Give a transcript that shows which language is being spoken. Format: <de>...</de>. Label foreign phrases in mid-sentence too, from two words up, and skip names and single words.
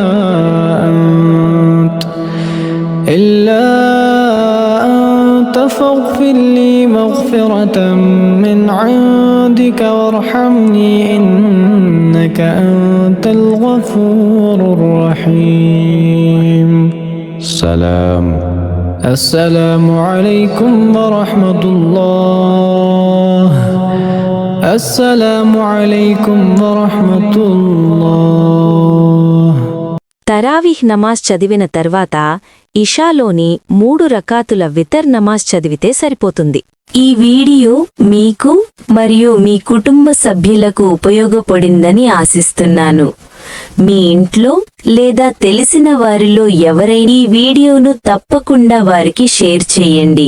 <ar>أنت فاغفر لي مغفرة من عندك وارحمني إنك أنت الغفور الرحيم السلام عليكم ورحمة الله السلام عليكم ورحمة الله</ar> <te>తరావీహ్ నమాజ్ చదివిన తర్వాత ఇషాలోని 3 రకాతుల వితర్ నమాజ్ చదివితే సరిపోతుంది. ఈ వీడియో మీకు మరియు మీ కుటుంబ సభ్యులకు ఉపయోగపడిందని ఆశిస్తున్నాను. మీ ఇంట్లో లేదా తెలిసిన వారిలో ఎవరైనా ఈ వీడియోను తప్పకుండా వారికి షేర్ చేయండి.</te>